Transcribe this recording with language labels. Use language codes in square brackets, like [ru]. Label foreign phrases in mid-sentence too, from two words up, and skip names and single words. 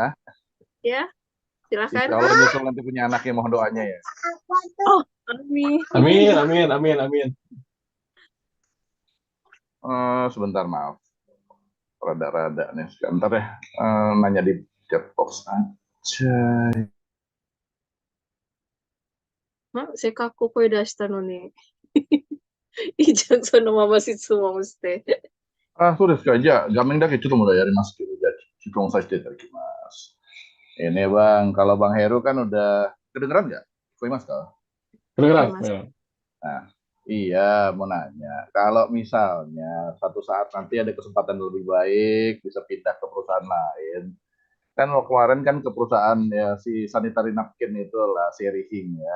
[id] ya silahkan. [ar] إن شاء الله [id] nyusul nanti punya anak ya, mohon doanya ya. Oh, Ami. Amin, amin, amin, amin. Sebentar, maaf. Rada-rada nih. Sebentar ya. Nanya di chat box aja. [ja] せっかく声出したのに。いいじゃん、そのまま質問して。そうですか。じゃあ、画面だけちょっとまだやりますけど、じゃあ、質問させていただきます。 [id] Ini Bang, kalau Bang Heru kan udah kedengeran nggak? Kok mas kah? Kedengeran, Mas. kedengeran. Nah, Iya, mau nanya. Kalau misalnya satu saat nanti ada kesempatan lebih baik, bisa pindah ke perusahaan lain. Kan lo kemarin kan ke perusahaan ya si [en] sanitary napkin [id] itu lah, si Rihing ya.